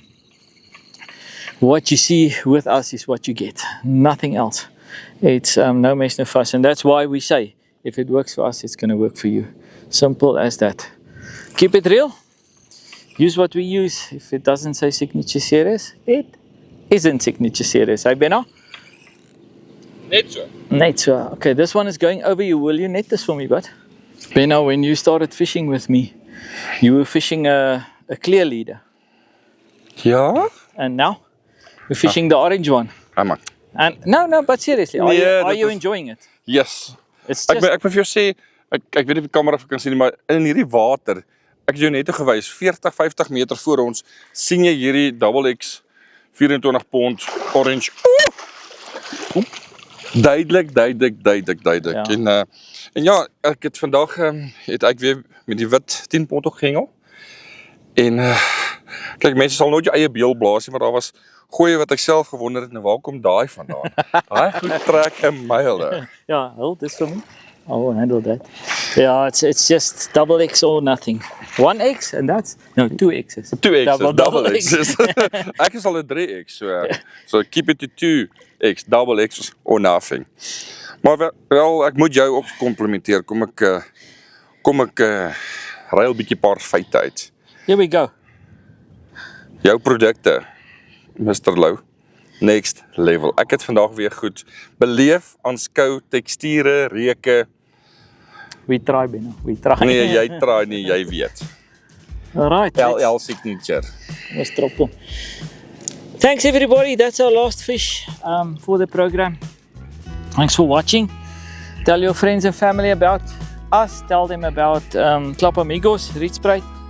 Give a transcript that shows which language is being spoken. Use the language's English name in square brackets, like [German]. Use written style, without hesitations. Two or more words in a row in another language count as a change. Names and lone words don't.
[English] What you see with us is what you get. Nothing else. It's no mess, no fuss. And that's why we say, if it works for us, it's going to work for you. Simple as that. Keep it real. Use what we use. If it doesn't say signature series, it isn't signature series. Hey, Benno? [Afrikaans] Net so. Net so. [English] Okay, this one is going over you. Will you net this for me, bud? Benno, when you started fishing with me, you were fishing a clear leader. [Afrikaans] Ja? [English] And now, we're fishing the orange one. Man. And no, but seriously, are you enjoying it? Yes. It's just... [Afrikaans] Ek moet vir jou sê, ek weet nie of die kamera kan sien nie, maar in hierdie water, ek het jou net gewys, 40, 50 meter voor ons, sien jy hierdie [English] double X [Afrikaans] 24 pond orange. Duidelik. Ja. En ja, ek het vandag het ek weer met die wit 10 pond ook gehengel. En kyk, mense sal nooit jou eie beel blaas nie, maar daar was goeie wat ek self gewonder het, nou waar kom daai vandaan? Daai goed trek 'n myle. [English] Yeah, hold this for me. I will handle that. Yeah, it's just double X or nothing. 1X and that's no 2X's. 2X's, double X's. [Afrikaans] Ek is al 'n 3X, [English] so keep it to 2X, double X or nothing. [Afrikaans] Maar wel, ek moet jou ook komplimenteer. Kom ek ruil bietjie paar feite uit. [English] Here we go. [Afrikaans] Jou produkte, [English] Mr. Lou, next level. [Afrikaans] Ek het vandag weer goed beleef, aanskou, teksture, reuke. [English] We try, Benno. We try. [Afrikaans] Nee, jy try nie, jy weet. [English] Alright. LL signature. Let's drop them. Thanks everybody. That's our last fish for the program. Thanks for watching. Tell your friends and family about us. Tell them about Club Amigos, Rietspruit.